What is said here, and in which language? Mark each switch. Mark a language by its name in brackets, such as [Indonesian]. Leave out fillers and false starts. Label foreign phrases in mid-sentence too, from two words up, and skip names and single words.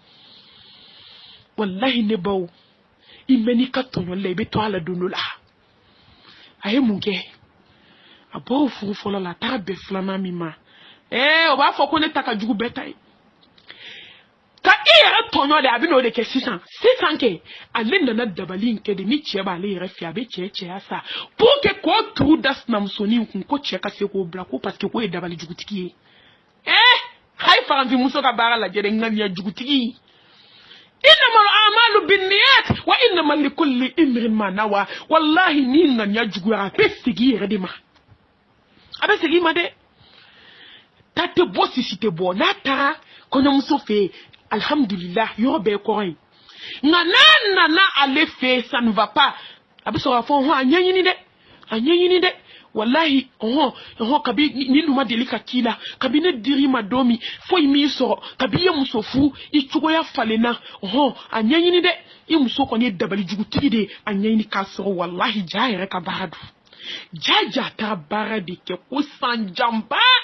[Bambara] wallahi ne baw i mɛn'i ka tɔɲɔli la i bɛ to a la don dɔ la a ye mun kɛ a bɔra furu fɔlɔ la a taara bɛn 2nan min ma o b'a fɔ ko ne ta ka jugu bɛɛ ta ye ka i yɛrɛ tɔɲɔ de a bɛ n'o de kɛ sisan kɛ ale nana dabali in kɛ de ni cɛ b'ale yɛrɛ fɛ a bɛ cɛ cɛya sa [French] pour que [Bambara] k'o turu da sinamusonin kun ko cɛ ka se k'o bila ko [French] parce que [Bambara] k'o ye dabali jugutigi ye hayi farafinmuso ka baara lajɛ dɛ ŋaniya jugutigi [Arabic] إنما الأعمال بالنيات وإنما لكل امرئ ما نوى [Bambara] wallahi ni ŋaniya juguyara a bɛ segin i yɛrɛ de ma a bɛ segin i ma dɛ ta tɛ bɔ sisi tɛ bɔ n'a taara kɔɲɔmuso fɛ alhamdulillah yɔrɔ bɛɛ kɔrɔ ye nka n'a nana ale fɛ [French] ça ne va pas [Bambara] a bɛ sɔrɔ k'a fɔ a ɲɛɲini dɛ wallahi kabi ni dun ma deli ka k'i la kabi ne dir'i ma don min foyi m'i sɔrɔ kabi i ye muso furu i cogoya falenna a ɲɛɲini dɛ i muso kɔni ye dabali jugutigi de ye a ɲɛɲini k'a sɔrɔ wallahi ja yɛrɛ ka baara don ja taara baara de kɛ ko san janba